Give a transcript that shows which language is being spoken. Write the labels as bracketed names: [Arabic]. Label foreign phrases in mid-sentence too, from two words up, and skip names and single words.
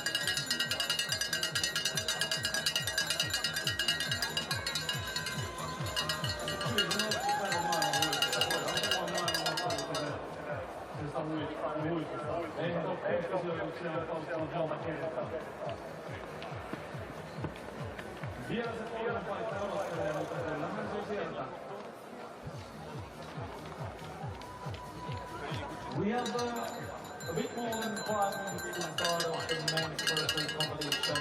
[Finnish] Eihän ole keskisijoituksia paukkuu monta kertaa. Vielä se toinen paikka odottelee, mutta kyllähän se on sieltä. [English] We have a bit more than 5 minutes to start off the men's first aid competition.